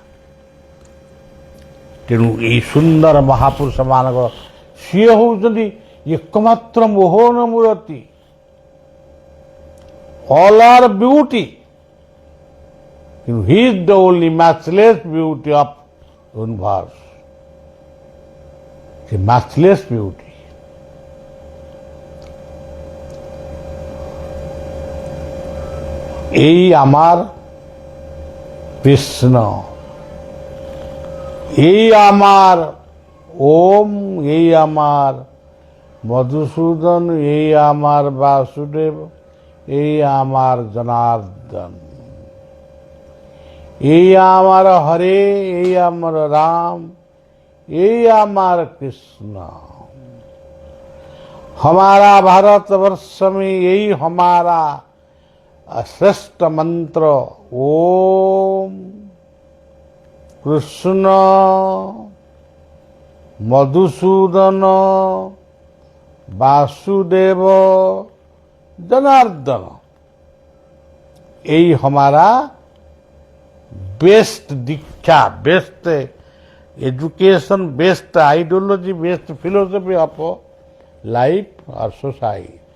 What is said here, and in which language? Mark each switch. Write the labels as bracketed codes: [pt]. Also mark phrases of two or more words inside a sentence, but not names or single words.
[or] ତେଣୁ ଏହି ସୁନ୍ଦର ମହାପୁରୁଷମାନଙ୍କ ସିଏ ହେଉଛନ୍ତି ଏକମାତ୍ର ମୋହନ ମୂରତି। [en] All are beauty, କିନ୍ତୁ he is the only matchless beauty of universe। [or] ସେ [en] matchless beauty. [bn] এই আমার কৃষ্ণ, এই আমার ওম, এই আমার মধুসূদন, এই আমার বাসুদেব, এই আমার জনার্দন, এই আমার হরে, এই আমার রাম, এই আমার কৃষ্ণ। [hi] हमारा भारतवर्ष में यही हमारा श्रेष्ठ मंत्र ओम कृष्ण मधुसूदन वासुदेव जनार्दन, यही हमारा बेस्ट दीक्षा, [en] best education, best ideology, best philosophy of life [hi] और सोसाइटी।